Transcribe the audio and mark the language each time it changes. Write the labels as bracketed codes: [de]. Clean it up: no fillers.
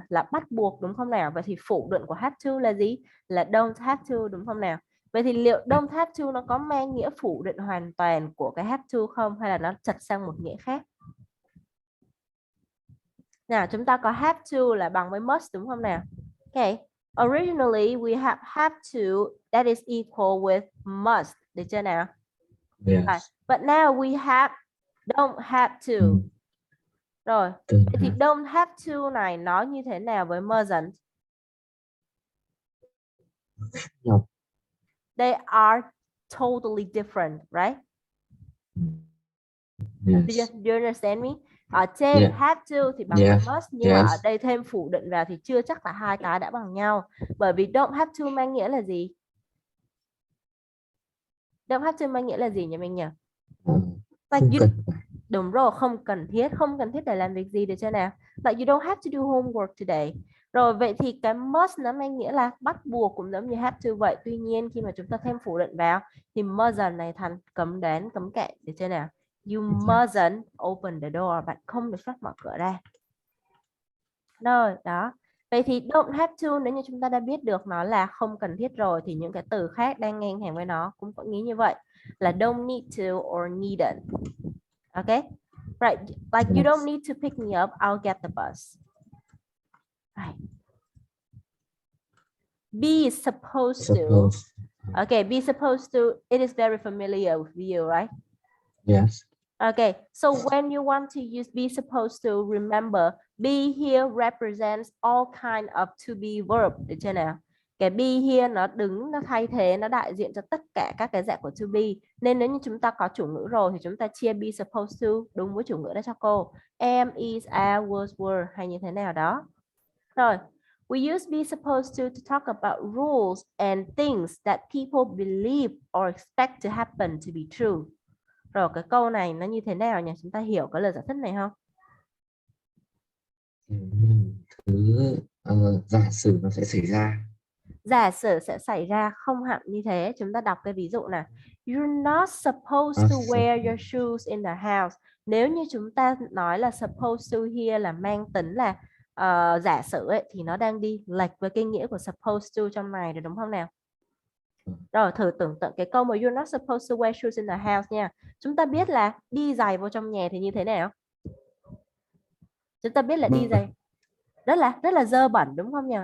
[vi] Là bắt buộc đúng không nào? Vậy thì phủ định của have to là gì? Là don't have to đúng không nào? Vậy thì liệu don't have to nó có mang nghĩa phủ định hoàn toàn của cái have to không, hay là nó chật sang một nghĩa khác? Nào, chúng ta có have to là bằng với must đúng không nào? [en] Okay. Originally we have to that is equal with must. [vi] Được chưa nào? [en] Yes. But now we don't have to. [vi] Rồi, thì don't have to này nó như thế nào với mustn't? [en] No. They are totally different, right? Yes. Do you understand me? [vi] Ở trên have to thì bằng với must, nhưng mà ở đây thêm phủ định vào thì chưa chắc là hai cái đã bằng nhau. Bởi vì don't have to mang nghĩa là gì? Don't have to mang nghĩa là gì nhỉ mình nhỉ? Like you, đúng rồi, không cần thiết để làm việc gì, được chưa nào? [en] Like you don't have to do homework today. [vi] Rồi vậy thì cái must nó mang nghĩa là bắt buộc cũng giống như have to vậy. Tuy nhiên khi mà chúng ta thêm phủ định vào thì mustn't này thành cấm đoán, cấm kệ, được chưa nào? [en] You mustn't open the door. [vi] Bạn không được phép mở cửa ra. Rồi, đó. Vậy thì don't have to nếu như chúng ta đã biết được nó là không cần thiết rồi thì những cái từ khác đang ngang hàng với nó cũng có nghĩa như vậy là don't need to or needed. [en] Okay? Right, like you don't Yes. need to pick me up, I'll get the bus. Right. Be is supposed to. Suppose. Okay, be supposed to, it is very familiar with you, right? Yes. Okay, so when you want to use be supposed to, remember be here represents all kind of to be verb, [vi] được chưa nào? Cái be here nó đứng, nó thay thế, nó đại diện cho tất cả các cái dạng của to be. Nên nếu như chúng ta có chủ ngữ rồi thì chúng ta chia be supposed to đúng với chủ ngữ đó cho cô. Am, is, are, was, were hay như thế nào đó. [en] Rồi, we use be supposed to talk about rules and things that people believe or expect to happen to be true. [vi] Rồi cái câu này nó như thế nào nhỉ? Chúng ta hiểu cái lời giải thích này không? Thứ giả sử nó sẽ xảy ra. Giả sử sẽ xảy ra không hẳn như thế. Chúng ta đọc cái ví dụ này. [en] You're not supposed to wear your shoes in the house. [vi] Nếu như chúng ta nói là supposed to here là mang tính là giả sử ấy, thì nó đang đi lệch với cái nghĩa của supposed to trong này rồi đúng không nào? Rồi thử tưởng tượng cái câu mà [en] you're not supposed to wear shoes in the house [vi] nha. Chúng ta biết là đi giày vô trong nhà thì như thế nào? Chúng ta biết là đi giày rất là dơ bẩn đúng không nhỉ?